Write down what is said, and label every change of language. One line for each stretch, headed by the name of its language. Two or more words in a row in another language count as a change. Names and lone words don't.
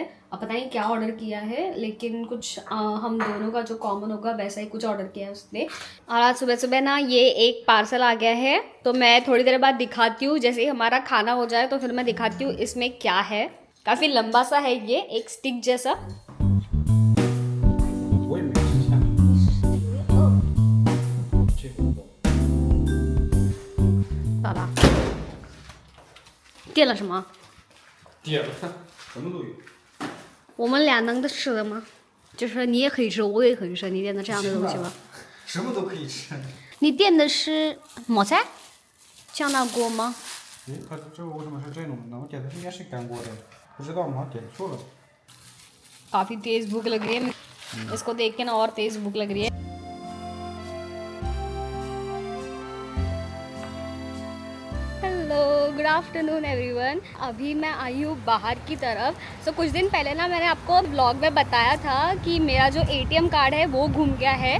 Hindi: अब पता नहीं क्या ऑर्डर किया है, लेकिन कुछ हम दोनों का जो कॉमन होगा वैसा ही कुछ ऑर्डर किया है उसने। और आज सुबह सुबह ना ये एक पार्सल आ गया है, तो मैं थोड़ी देर बाद दिखाती हूँ। जैसे ही हमारा खाना हो जाए तो फिर मैं दिखाती हूँ इसमें क्या है। काफ़ी लंबा सा है ये, एक स्टिक जैसा।
Chinese: 咋了？点了什么？点了，什么都有。我们俩能吃的吗？就是你也可以吃，我也可以吃。你点的这样的东西吗？什么都可以吃。你点的是么菜？酱大锅吗？哎，它这为什么是这种呢？我点的应该是干锅的，不知道我好像点错了。
Hindi: काफी तेज भूख लग रही है, इसको देख के ना और तेज भूख लग रही है।
English: Hello, good afternoon everyone.
Hindi: अभी मैं आई हूँ बाहर की तरफ। सो कुछ दिन पहले ना मैंने आपको ब्लॉग में बताया था कि मेरा जो एटीएम कार्ड है वो गुम गया है।